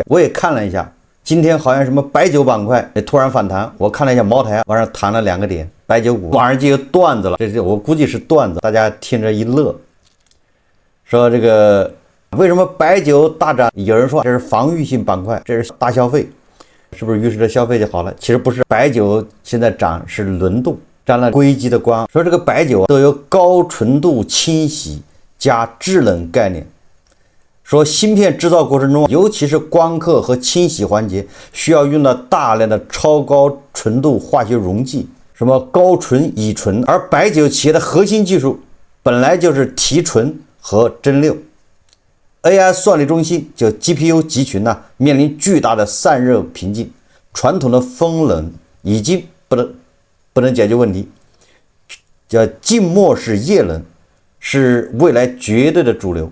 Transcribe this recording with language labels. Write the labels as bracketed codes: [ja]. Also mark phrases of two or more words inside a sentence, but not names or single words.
[zh] 我也看了一下，今天好像什麼白酒板塊突然反彈，我看了一下茅台往上彈了2個點，白酒股晚上就有段子了，這我估計是段子，大家聽着一樂，說這個為什麼白酒大漲？有人說這是防禦性板塊，這是大消費，是不是於是这消費就好了？其實不是，白酒現在漲是輪動，沾了硅基的光。說這個白酒都有高純度清洗加制冷概念。說芯片制造過程中，尤其是光刻和清洗環節，需要用到大量的超高純度化學溶劑，什麼高纯、乙醇。而白酒企業的核心技術本來就是提纯和蒸餾。AI 算力中心就 GPU 集群面臨巨大的散熱瓶頸，傳統的風冷已經不能解決問題，叫靜默式液冷是未來絕對的主流。